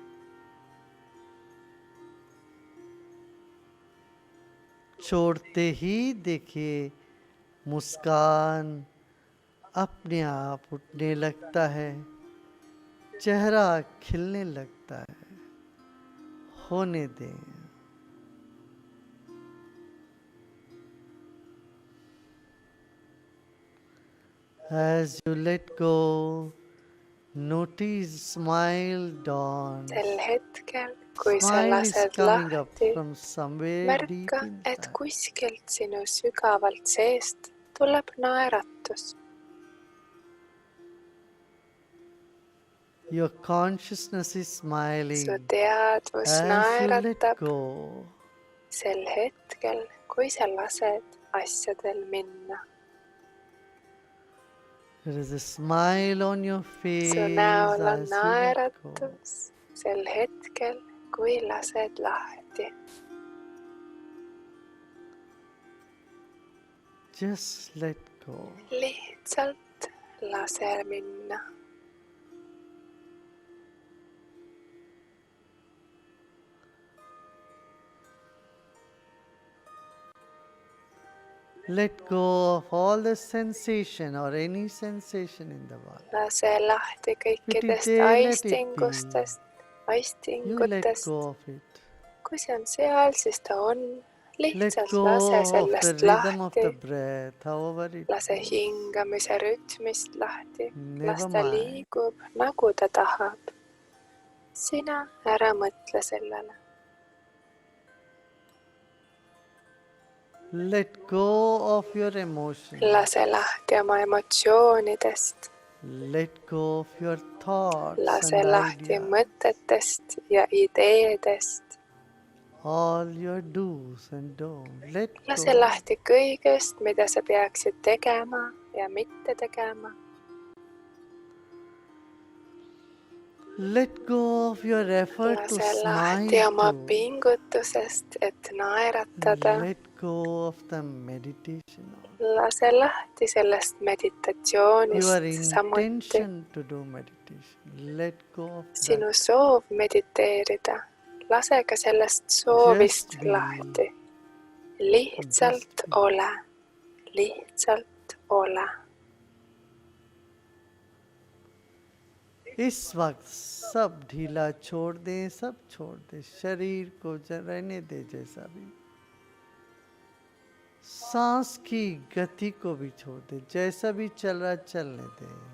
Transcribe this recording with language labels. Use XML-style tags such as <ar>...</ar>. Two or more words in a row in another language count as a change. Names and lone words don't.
<hi>छोड़ते ही देखिए मुस्कान अपने आप उठने लगता है, चेहरा खिलने लगता है. होने दें.</hi> <en>As you let go, notice smile dawn.</en> <et>Sel hetkel, kui sa</et> <en>Smile is</en> <et>lased</et> <en>coming up</en> <et>lahti,</et> <en>from somewhere deep</en> <et>märka, et</et> <en>inside.</en> <et>kuskilt sinu sügavalt seest tuleb naeratus.</et> <en>Your consciousness is smiling</en> <et>Su teadvus</et> <en>as you let</en> <et>naeratab</et> <en>go.</en> <et>sel hetkel, kui sa lased asjadel minna.</et> <en>There is a smile on your face</en> <et>Su näol on</et> <en>as you let go.</en> <et>naeratus sel hetkel, kui lased lahti.</et> <en>Just let go.</en> <et>Lihtsalt lase minna.</et> <en>Let go of all the sensation or any sensation in the world.</en> <et>Lase lahti kõikidest</et> <en>there, let it be.</en> <et>aistingustest,</et> <en>You let</en> <et>aistingutest.</et> <en>go of it.</en> <et>Kui see on seal, siis ta on.</et> <en>Let</en> <et>Lihtsalt</et> <en>go</en> <et>lase</et> <en>of the</en> <et>sellest</et> <en>rhythm of</en> <et>lahti.</et> <en>the breath, however it</en> <et>Lase</et> <en>goes.</en> <et>hingamise rütmist lahti.</et> <en>Never</en> <et>Las ta</et> <en>mind.</en> <et>liigub, nagu ta tahab. Sina ära mõtle sellele.</et> <en>Let go of your emotions.</en> <et>Lase lahti oma emotsioonidest.</et> <en>Let go of your thoughts</en> <et>Lase</et> <en>and</en> <et>lahti</et> <en>ideas.</en> <et>mõtetest ja ideedest.</et> <en>All your do's and don'ts. Let</en> <et>Lase</et> <en>go.</en> <et>lahti kõigest, mida sa peaksid tegema ja mitte tegema.</et> <en>Let go of your effort to</en> <et>Lase lahti oma</et> <en>smile too.</en> <et>pingutusest, et naeratada.</et> <en>Let go of the meditation.</en> <et>Lase lahti sellest</et> <en>Your</en> <et>meditatsioonis samuti.</et> <en>intention to do meditation. Let go of</en> <et>Sinu</et> <en>that.</en> <et>soov mediteerida. Lase ka sellest soovist</et> <en>Just be.</en> <et>lahti. Lihtsalt</et> <en>Just be.</en> <et>ole. Lihtsalt ole.</et> <hi>इस वक्त सब ढीला छोड़ दे, सब छोड़ दे, शरीर को रहने दे जैसा भी. सांस की गति को भी छोड़ दे, जैसा भी चल रहा चलने दे.</hi>